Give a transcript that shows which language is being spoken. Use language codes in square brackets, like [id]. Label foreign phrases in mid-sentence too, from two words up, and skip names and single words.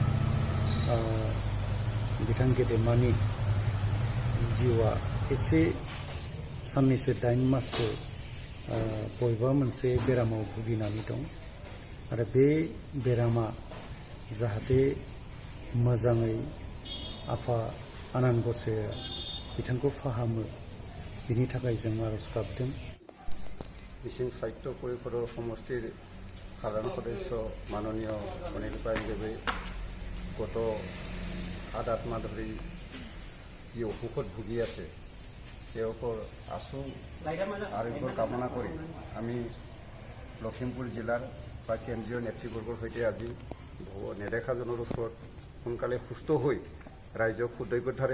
[brx] बिथां गेदेमानि जिउआ एसे साननैसो 8 माससो बबेबा मोनसे बेरामाव भुगिनानै दं आरो बे बेरामा जाहाथे मोजाङै आफा आनान गसाइया बिथांखौ फाहामो बिनि थाखाय जों आरज गाबदों। [as] मिसिं साहित्य परिषदৰ সমষ্টিৰ সাধাৰণ সদস্য মাননীয় অনিল পায়েং দেৱে গত 7-8 মাহ ধৰি যি অসুখত ভুগি আছে তেওঁলোকৰ আশু আৰোগ্যৰ কামনা কৰি আমি লখিমপুৰ জিলাৰ বা কেন্দ্ৰীয় নেতৃবৰ্গৰ সৈতে আজি নেদেখাজনৰ ওচৰত সোনকালে সুস্থ হৈ ৰাইজক সুদৈৰ্ঘ্যতাৰে